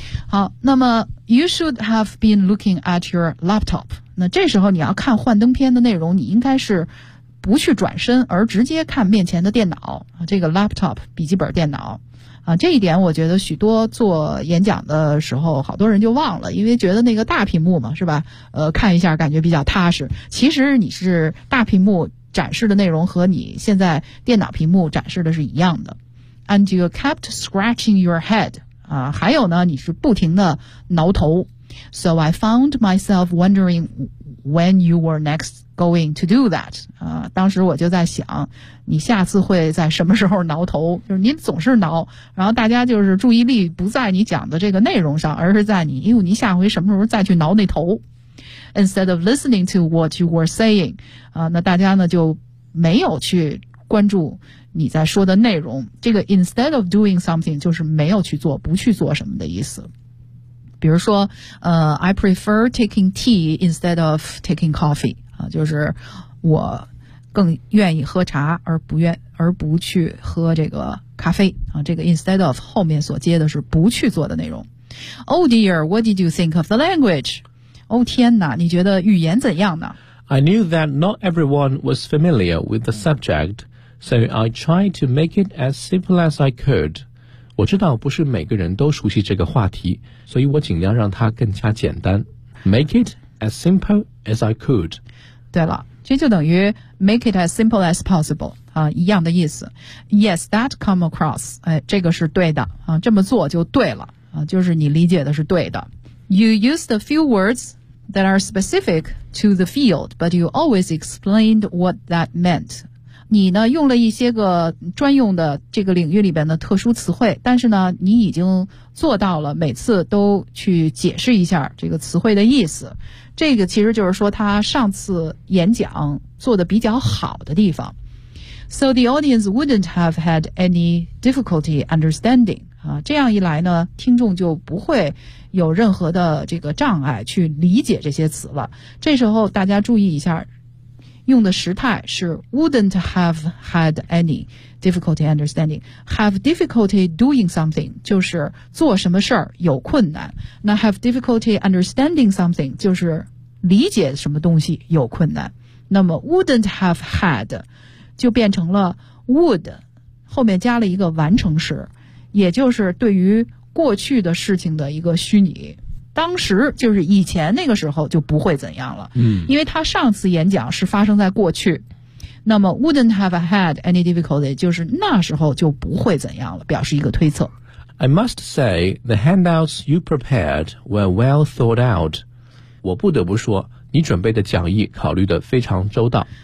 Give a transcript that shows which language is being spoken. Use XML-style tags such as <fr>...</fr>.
<zh>好，那么</zh> <en>you should have been looking at your laptop，</en> <zh>那这时候你要看幻灯片的内容，你应该是不去转身，而直接看面前的电脑，这个 laptop 笔记本电脑啊，这一点我觉得许多做演讲的时候好多人就忘了，因为觉得那个大屏幕嘛，是吧，看一下感觉比较踏实。其实你是大屏幕展示的内容和你现在电脑屏幕展示的是一样的。</zh> <en>And you kept scratching your head</en> <zh>啊，还有呢，你是不停的挠头。</zh> <en>So I found myself wondering when you were next going to do that?</en> <zh>当时我就在想，你下次会在什么时候挠头？就是你总是挠，然后大家就是注意力不在你讲的这个内容上，而是在你，因为你下回什么时候再去挠那头？</zh> <en>Instead of listening to what you were saying,</en> <zh>那大家呢就没有去关注你在说的内容。这个</zh> <en>instead of doing something</en> <zh>就是没有去做，不去做什么的意思。比如说</zh> <en>I prefer taking tea instead of taking coffee,</en> <zh>就是我更愿意喝茶而不去喝这个咖啡。这个 instead of 后面所接的是不去做的内容。</zh> <en>Oh dear, what did you think of the language?</en> <zh>哦天哪，你觉得语言怎样呢？</zh> <en>I knew that not everyone was familiar with the subject, so I tried to make it as simple as I could.</en> <zh>我知道不是每个人都熟悉这个话题，所以我尽量让它更加简单。</zh> <en>Make it as simple as I could.</en> <zh>对了，这就等于</zh> <en>make it as simple as possible,</en> <zh>一样的意思。</zh> <en>Yes, that come across,</en> <zh>这个是对的，这么做就对了，就是你理解的是对的。</zh> <en>You used a few words,that are specific to the field, but you always explained what that meant.</en> <zh>你呢用了一些个专用的这个领域里边的特殊词汇，但是呢你已经做到了每次都去解释一下这个词汇的意思。这个其实就是说他上次演讲做得比较好的地方。</zh> <en>So the audience wouldn't have had any difficulty understanding.</en> <zh>这样一来呢，听众就不会有任何的这个障碍去理解这些词了。这时候大家注意一下，用的时态是</zh> <en>wouldn't have had any difficulty understanding. Have difficulty doing something</en> <zh>就是做什么事儿有困难，那</zh> <en>have difficulty understanding something</en> <zh>就是理解什么东西有困难，那么</zh> <en>wouldn't have had</en> <zh>就变成了 would 后面加了一个完成时，也就是对于过去的事情的一个虚拟，当时就是以前那个时候就不会怎样了。嗯，因为他上次演讲是发生在过去，那么</zh> <en>wouldn't have had any difficulty</en> <zh>就是那时候就不会怎样了，表示一个推测。</zh> <en>I must say the handouts you prepared were well thought out.</en> <zh>我不得不说，你准备的讲义考虑得非常周到。</zh>